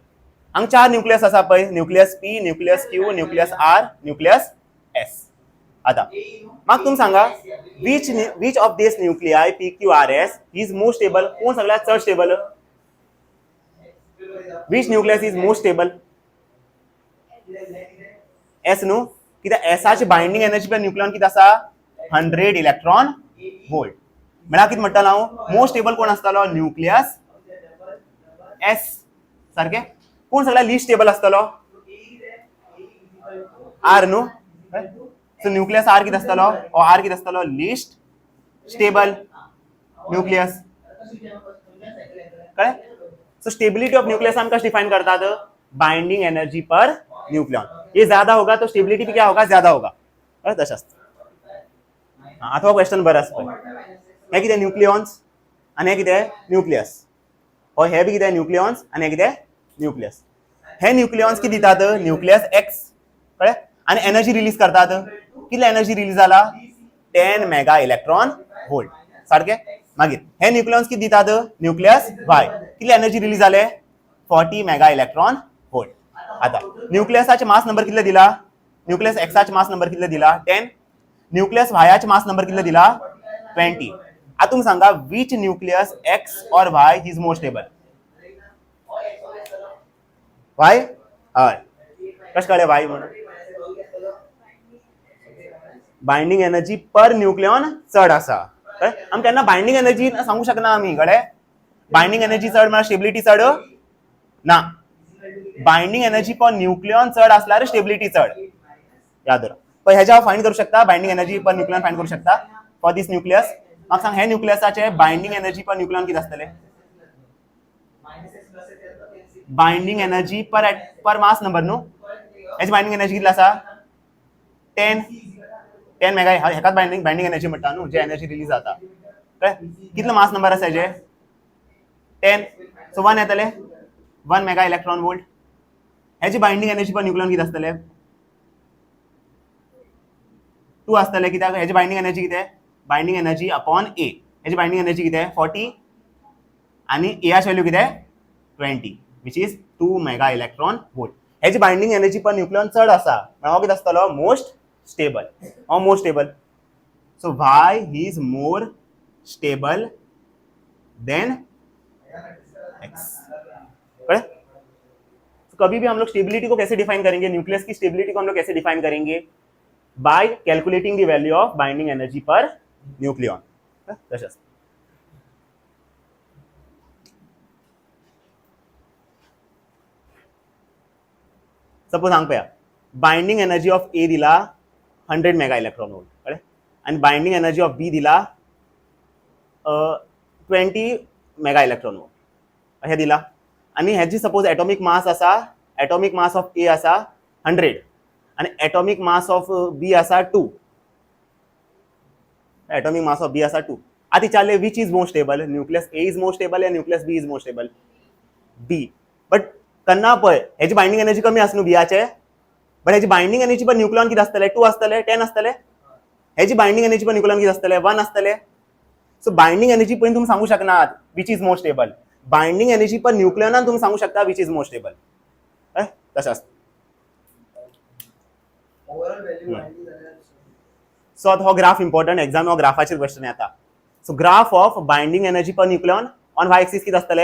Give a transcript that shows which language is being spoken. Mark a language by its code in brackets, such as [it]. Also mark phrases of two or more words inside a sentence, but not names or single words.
[kok] हम चार न्यूक्लियस असा पय न्यूक्लियस पी न्यूक्लियस क्यू न्यूक्लियस आर न्यूक्लियस एस आता मग तुम सांगा [en] which of this nuclei PQRS is most stable, [kok] कोण सगळ्यात चड स्टेबल? [en] which nucleus is most stable? [kok] एस न्हू, कित्याक एसाची [en] binding energy per nucleon [kok] किती आसा 100 [en] electron volt. [kok] म्हळ्यार कितें म्हणटालो हांव, [en] most stable [kok] कोण आसतालो? न्यूक्लियस एस सारखे. कोण सगळ्यात [en] least stable [kok] आसतालो? आर न्हू. [en] so nucleus R [kok] कितें आसतालो, ओ आर कितें आसतालो? [en] least stable nucleus. [kok] कळ्ळें? [en] so stability of nucleus [hi] हम कैसे डिफाइन करतात? [en] binding energy per nucleon. [hi] ये ज्यादा होगा तो स्टेबिलिटी भी क्या होगा? ज्यादा होगा. [kok] तशें आसता. आता क्वेश्चन बरो आसता. हे कितें? न्यूक्लियॉन्स आनी हे कितें? न्यूक्लियस. हो हे बी कितें? न्यूक्लियॉन्स आनी हे कितें? न्यूक्लियस. हे न्यूक्लियॉन्स कितें दितात? [en] nucleus X. [kok] कळ्ळें? आनी [en] energy release [kok] करतात. कितली [en] energy release [kok] जाला? [en] 10 mega electron volt. सारखे. [kok] मागीर हे न्यूक्लियॉन्स कितें दितात? [en] nucleus Y. [kok] कितली [en] energy release [kok] जाले? [en] 40 mega electron volt. [kok] आता न्यूक्लियसाचे [en] mass number [kok] कितले दिला? न्यूक्लियस एक्साचे [en] mass number [kok] कितले दिला? 10. न्यूक्लियस वायाचे [en] mass number [kok] कितले दिला? [en] 20. [kok] आता तुम सांगा [en] which nucleus X और Y is more stable? [kok] वाय. हय. कशें कळ्ळें वाय म्हणून? [en] binding energy per nucleon [kok] चड आसा. आमी केन्ना [en] binding energy [kok] सांगू शकना आमी. कळ्ळें? [en] binding energy [kok] चड म्हळ्यार स्टेबिलिटी चड ना. [en] binding energy per nucleon [kok] चड असल्यार स्टेबिलिटी चड. याद दवरा. पण ह्याच्या फाइंड करू शकता [en] binding energy per nucleon [kok] फाइंड करू शकता [en] for this nucleus. [kok] म्हाका सांग हे न्यूक्लियसाचे [en] binding energy per nucleon [kok] किती आसतले? [en] binding energy per mass number [kok] न्हू. ह्याची [en] binding energy [kok] कितली आसा? 10 मेगा. हेकाच [en] binding energy [kok] म्हणटा न्हू, जे [en] energy release [kok] जाता. कितलो [en] mass number [kok] आसा हेजे? 10. सो 1 येतले [en] 1 mega electron volt. [kok] ह्याची [en] binding energy per nucleon [kok] किती आसतले? 2 आसतले. कित्याक ह्याची [en] binding energy [kok] कितें? [en] binding energy upon A. ह्याची binding energy कितें? [kok] 40 आनी एयाची व्हॅल्यू कितें? [en] 20 which is 2 mega electron volt. [kok] ह्याची [en] binding energy per nucleon [kok] चड आसा म्हळ्यार हो कितें आसतलो? [en] most stable. हो most stable. so Y he is more stable than X. [hi] तो कभी भी हम लोग स्टेबिलिटी को कैसे डिफाइन करेंगे? न्यूक्लियस की स्टेबिलिटी को हम लोग कैसे डिफाइन करेंगे? [en] by calculating the value of binding energy per nucleon. सपोज [kok] हांग पळया [en] binding energy of A दिला 100 mega electron volt. [kok] कळ्ळें? [en] आनी binding energy of B दिला 20 mega electron volt. [kok] हे दिला. आणि ह्याची [en] suppose atomic mass आसा, atomic mass of A आसा 100 आणि atomic mass of B आसा 2. atomic mass of B आसा 2. [kok] आता विचारले [en] which is more stable? nucleus A is more stable या nucleus B is more stable? बी. [kok] बट कन्ना पळय ह्याची [en] binding energy [kok] कमी आसा न्हू बियाचे. बट ह्याची [en] binding energy per nucleon [kok] किती आसतले? 2 आसतले, 10 आसतले. ह्याची [en] binding energy per nucleon [kok] किती आसतले? 1 आसतले. सो [en] binding energy [kok] पळय तुम्ही सांगू शकनात [en] which is more stable. binding energy per nucleonान [kok] तुम्ही सांगू शकता [en] which is more stable. [kok] तशें आसता. सो हो ग्राफ इम्पॉर्टंट. एग्जाम हो ग्राफाचेर क्वेश्चन येता. [en] so graph of binding energy per nucleon on Y axis [kok] किती आसतले?